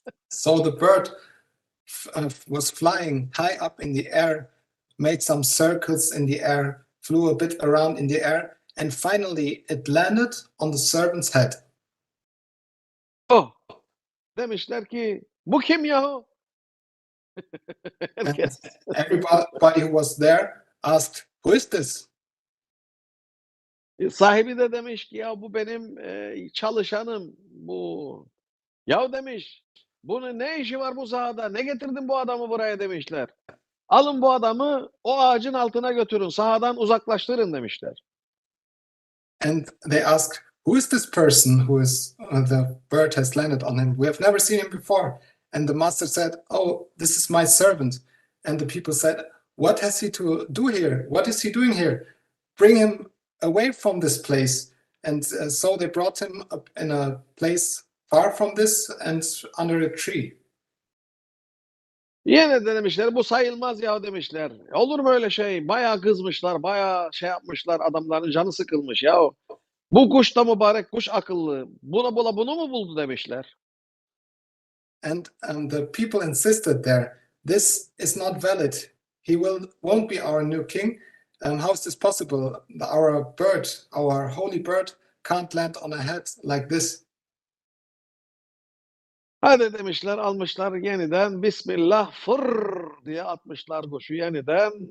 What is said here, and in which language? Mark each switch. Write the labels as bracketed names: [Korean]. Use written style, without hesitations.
[English] So the bird was flying high up in the air, made some circles in the air, flew a bit around in the air, and finally it landed on the servant's head. [Turkish] Oh! Demişler ki bu kim yahu? [English] And [Turkish] Herkes. [English] everybody who was there asked, "Who is this?" [Turkish] Sahibi de demiş ki ya bu benim çalışanım bu. Ya demiş bunun ne işi var bu sahada? Ne getirdin bu adamı buraya demişler. Alın bu adamı o ağacın altına götürün. Sahadan uzaklaştırın demişler. [English] And they asked, "Who is this person who is the bird has landed on him? We have never seen him before." And the master said, "Oh, this is my servant." And the people said, "What has he to do here? What is he doing here? Bring him away from this place." And so they brought him up in a place far from this and under a tree. [Turkish] Yine de demişler bu sayılmaz ya demişler. Olur mu öyle şey? Bayağı kızmışlar, bayağı şey yapmışlar, adamların canı sıkılmış ya. Bu kuş da mübarek, kuş akıllı. Bunu mu buldu demişler. [English] And the people insisted there, "This is not valid. He won't be our new king. How is this possible? Our bird, our holy bird, can't land on a head like this." [Turkish] Hadi demişler, almışlar yeniden Bismillah fır diye atmışlar kuşu yeniden.